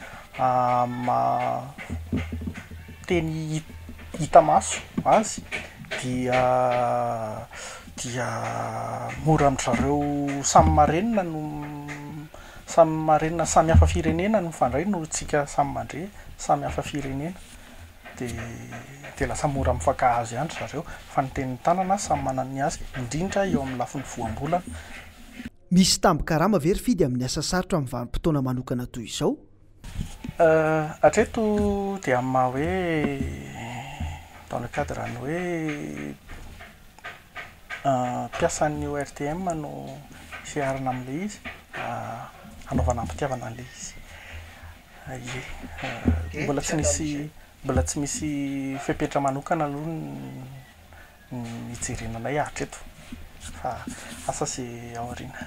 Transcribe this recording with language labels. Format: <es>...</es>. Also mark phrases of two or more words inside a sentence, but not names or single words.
<mg>teny hita maso azy dia mora amin'izareo samy marenina samy hafa firenena no mifandray no tsika samy mandre samy hafa firenena dia lasa mora mifankahazo ihany zareo fa ny tenin'ny tanana samy manana ny azy indrindra eo amin'ny lafin'ny voambolana. Misy tambo-karama very fidy amin'ny asa sarotra amin'ny vanim-potoana manokana toy izao? Hatreto dia amin'ny maha hoe</mg> <fr>dans le cadre</fr> <mg>ny hoe mpiasan'ny ORTM no fiarina amin'ilay izy anaovana ampitiavana an'ilay izy. Mbola tsy misy fepetra manokana aloha ny hijerenanay hatreto fa asa sy aoriana.</mg>